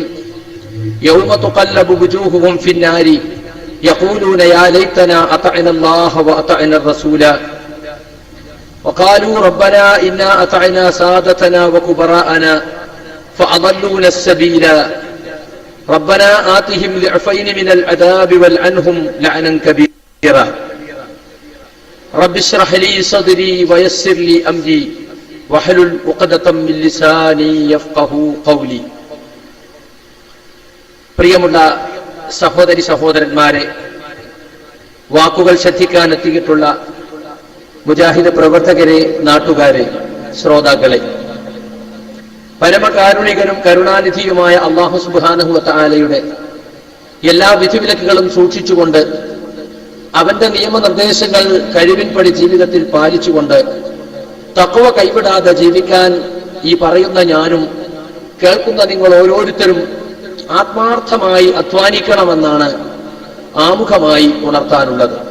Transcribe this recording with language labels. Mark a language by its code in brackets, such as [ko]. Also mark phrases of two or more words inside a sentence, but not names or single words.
[ar] يوم تقلب وجوههم في النار يقولون يا ليتنا أطعنا الله وأطعنا الرسول وقالوا ربنا إنا أطعنا سادتنا وكبراءنا فأضلونا السبيل ربنا آتهم ضعفين من العذاب والعنهم لعنا كبيرا. رب اشرح لي صدري ويسر لي أمري واحلل عقدة من لساني يفقهوا قولي. [ml] പ്രിയമുള്ള സഹോദരി സഹോദരന്മാരെ, വാക്കുകൾ ശ്രദ്ധിക്കാൻ എത്തിയിട്ടുള്ള മുജാഹിദ് പ്രവർത്തകരെ, നാട്ടുകാരെ, ശ്രോതാക്കളെ, പരമകാരുണികനും കരുണാനിധിയുമായ [ar] الله سبحانه وتعالى [ml] എല്ലാ വിധിവിലക്കുകളും സൂക്ഷിച്ചുകൊണ്ട് അവന്റെ നിയമനിർദ്ദേശങ്ങൾ കഴിവിൻപടി ജീവിതത്തിൽ പാലിച്ചുകൊണ്ട് തഖ്വ കൈവിടാതെ ജീവിക്കാൻ ഈ പറയുന്ന ഞാനും കേൾക്കുന്ന നിങ്ങൾ ഓരോരുത്തരും ആത്മാർത്ഥമായി അധ്വാനിക്കണമെന്നാണ് ആമുഖമായി ഉണർത്താനുള്ളത്.